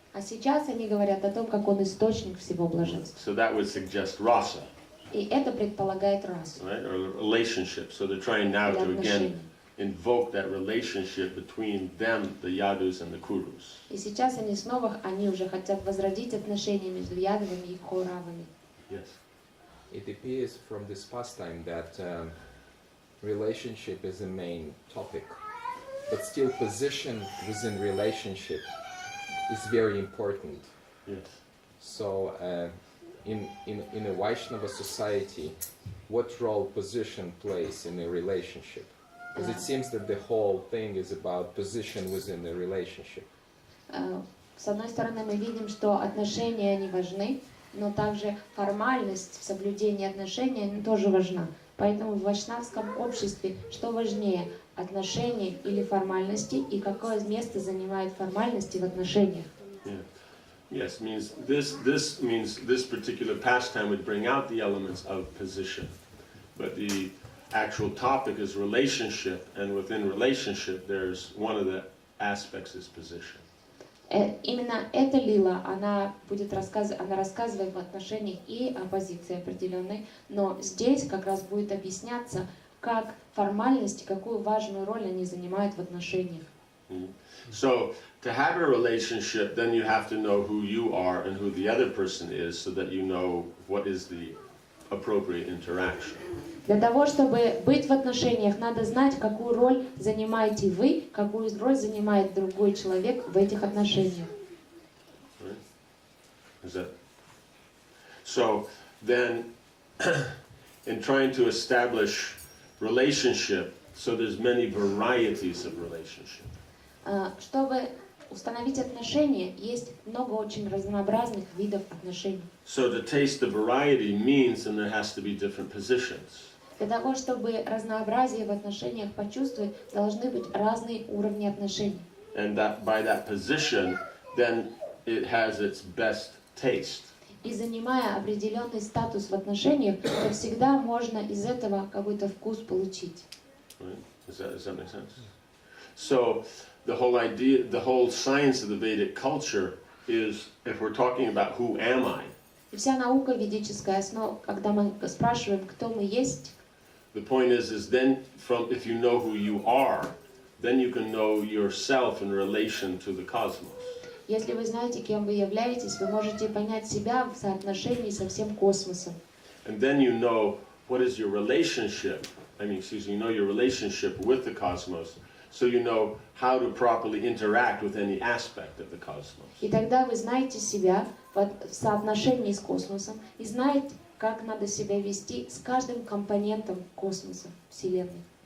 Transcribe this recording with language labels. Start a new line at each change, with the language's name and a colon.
Russian: А сейчас они говорят о том, как он источник всего блаженства.
English: So that would suggest rasa,
Russian: И это предполагает расу.
English: right? Or relationship. So they're trying now
Russian: Или
English: to again
Russian: отношения.
English: invoke that relationship between them, the Yadus and the Kurus.
Russian: И сейчас они уже хотят возродить отношения между ядовыми и кауравами.
English: Yes. It appears from this pastime that relationship is the main topic, but still position within relationship is very important. Yes. So in a Vaishnava society, what role position plays in a relationship? Because it seems that the whole thing is about position within the relationship.
Russian: С одной стороны, мы видим, что отношения, они важны, но также формальность в соблюдении отношений она тоже важна. Поэтому в вайшнавском обществе что важнее, отношения или формальности, и какое место занимают формальности в отношениях?
English: Yeah. Yes, means this particular pastime would bring out the elements of position, but the actual topic is relationship, and within relationship, there's one of the aspects is position.
Russian: Именно эта лила, она рассказывает в отношениях и о позиции определенной, но здесь как раз будет объясняться, как формальности, какую важную роль они занимают в отношениях.
English: So, to have a relationship, then you have to know who you are and who the other person is, so that you know what is the appropriate interaction.
Russian: Для того, чтобы быть в отношениях, надо знать, какую роль занимаете вы, какую роль занимает другой человек в этих отношениях.
English: So then, in trying to establish relationship, so there's many varieties of relationship.
Russian: Чтобы установить отношения, есть много очень разнообразных видов отношений.
English: So to taste the variety means then there has to be different positions.
Russian: Для того, чтобы разнообразие в отношениях почувствовать, должны быть разные уровни отношений.
English: And that by that position, then it has its best taste.
Russian: И занимая определенный статус в отношениях, то всегда можно из этого какой-то вкус получить.
English: Right? Does that make sense? So the whole idea, the whole science of the Vedic culture is, if we're talking about who am I,
Russian: И вся наука ведическая основа, когда мы спрашиваем, кто мы есть,
English: the point is then from if you know who you are, then you can know yourself in relation to the cosmos.
Russian: если вы знаете, кем вы являетесь, вы можете понять себя в соотношении со всем космосом.
English: And then you know what is your relationship, you know your relationship with the cosmos, so you know how to properly interact with any aspect of the cosmos.
Russian: И тогда вы знаете себя в соотношении с космосом и знаете, как надо себя вести с каждым компонентом космоса, Вселенной.